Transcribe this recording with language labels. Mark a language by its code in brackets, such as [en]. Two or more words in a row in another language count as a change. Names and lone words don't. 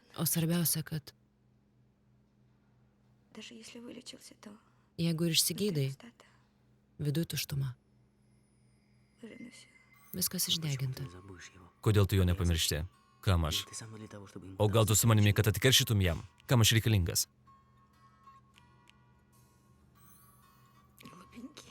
[lt] O svarbiausia, kad [ru] даже если вылечился, то [lt] jeigu ir [ru] внутри [lt] išsigydai, [ru] пустота. [lt] viduj tuštuma. [ru] Уже на всё. [lt] Viskas [ru] Почему ты [lt] išdeginta. [ru] не забудешь его? [lt] Kodėl tu jo nepamiršti? Kam aš? [ru] Ты со мной для того, чтобы ему [lt] O gal tu [ru] показать, [lt] su manimi, [ru] почему. [lt] kad atkeršytum jam? Kam aš reikalingas? [ru] Глупенький.